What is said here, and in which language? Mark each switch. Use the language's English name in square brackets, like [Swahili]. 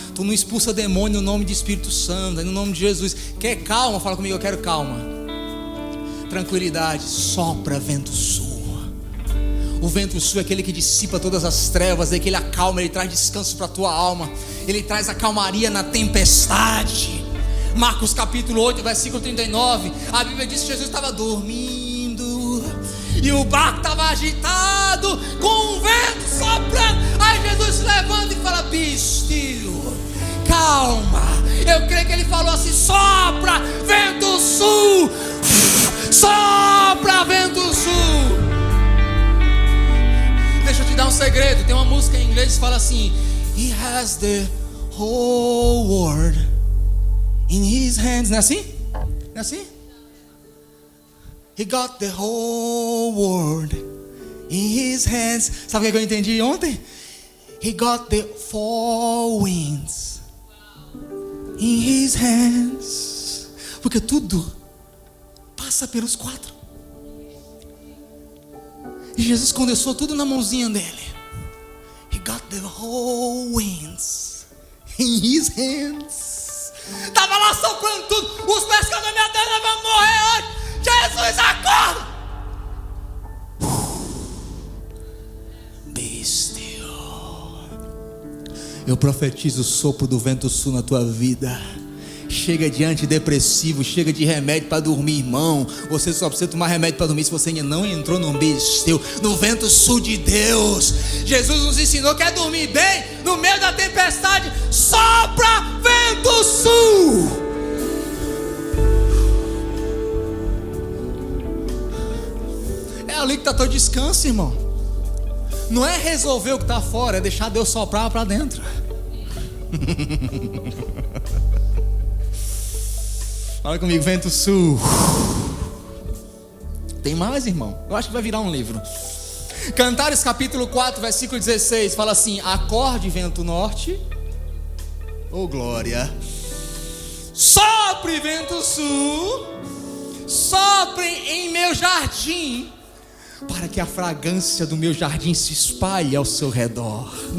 [Portuguese] Tu não expulsa demônio no nome de Espírito Santo, no nome de Jesus. Quer calma? Fala comigo, eu quero calma. Tranquilidade, sopra vento sul. O vento sul é aquele que dissipa todas as trevas, é aquele acalma, ele traz descanso para a tua alma. Ele traz a calmaria na tempestade. Marcos capítulo 8, versículo 39. A Bíblia diz que Jesus estava dormindo e o barco estava agitado, com o vento soprando. Aí Jesus se levanta e fala: [English] be still, [Portuguese] calma. Eu creio que ele falou assim: sopra vento sul, sopra vento sul. Deixa eu te dar um segredo. Tem uma música em inglês que fala assim: [English] He has the whole world in his hands. [Portuguese] Não é assim? Não é assim? [English] He got the whole world in his hands. [Portuguese] Sabe o que eu entendi ontem? [English] He got the 4 winds in his hands. [Portuguese] Porque tudo passa pelos 4. E Jesus condensou tudo na mãozinha dele. [English] He got the whole winds in his hands. [Portuguese] Estava lá soprando tudo. Os pescadores da minha terra vão morrer hoje. Jesus, acorda! [English] Be still. [Portuguese] Eu profetizo o sopro do vento sul na tua vida. Chega de antidepressivo, chega de remédio para dormir, irmão. Você só precisa tomar remédio para dormir se você ainda não entrou no ambiente teu, no vento sul de Deus. Jesus nos ensinou que é dormir bem no meio da tempestade. Sopra vento sul. É ali que está teu descanso, irmão. Não é resolver o que está fora, é deixar Deus soprar para dentro. Fala comigo, vento sul. Tem mais, irmão? Eu acho que vai virar um livro. Cantares capítulo 4, versículo 16. Fala assim: acorde vento norte. Oh glória. Sopre vento sul. Sopre em meu jardim, para que a fragrância do meu jardim se espalhe ao seu redor.